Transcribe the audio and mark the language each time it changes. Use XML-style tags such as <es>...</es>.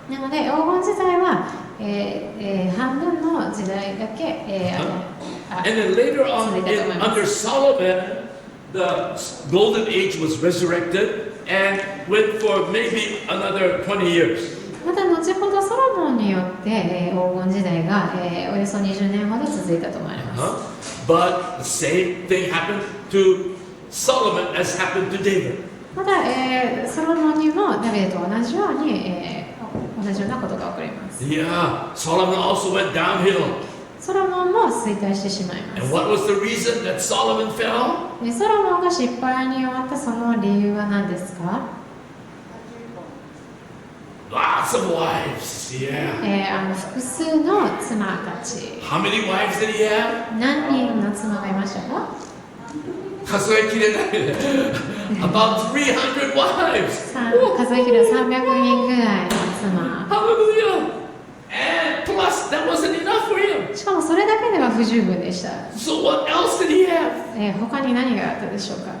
<ja>なので、黄金時代は、半分の時代だけ、</ja> <en>And then later on, under Solomon, the golden age was resurrected and went for maybe another 20 years.</en> <ja>また後ほどソロモンによって、黄金時代が、およそ20年ほど続いたと思われます。</ja> <en>But the same thing happened to Solomon as happened to David.</en> <ja>また、ソロモンにもダビデと同じように、同じようなことが起こります。</ja> <en>Yeah, Solomon also went downhill.</en> <ja>ソロモンも衰退してしまいます。</ja> <en>And what was the reason that Solomon fell?</en> <ja>ソロモンが失敗に終わったその理由は何ですか？</ja> <en>Lots of wives, yeah.</en> <ja>複数の妻たち。</ja> <en>How many wives did he have?</en> <ja>何人の妻がいましたか？数えきれない。</ja> <en>About 300 wives.</en> <ja>数えきれ300人ぐらいの妻。</ja> <en>Hallelujah. And plus, that wasn't enough for him.</en> <ja>しかもそれだけでは不十分でした。</ja> <en>So what else did he have?</en> <ja>他に何があったでしょうか？</ja>